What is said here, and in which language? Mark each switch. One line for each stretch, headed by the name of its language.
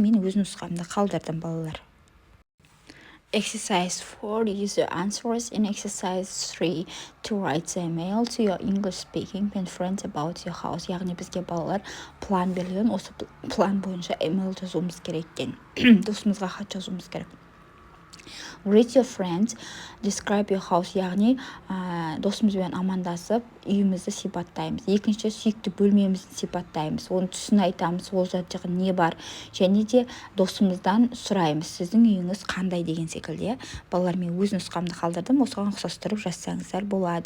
Kazakh: Мен өз нұсқамды қалдырдым балалар.
English: Exercise 4, use the answers in exercise 3 to write the email to your English-speaking pen friends about your house.
Kazakh: Яғни бізге балалар план берілген, осы план бойынша email жазуымыз керек екен. Досымызға хат жазуымыз керек.
English: Greet your friends, describe your house.
Kazakh: Яғни досымызбен амандасып, үйімізді сипаттаймыз. Екінші, сүйікті бөлмемізді сипаттаймыз. Оның түсін айтамыз, ол жағы не бар. Және де досымыздан сұраймыз, сіздің үйіңіз қандай деген секілді. Балалар, мен өз нұсқамды қалдырдым, осыған ұқсастырып жазсаңыздар болады.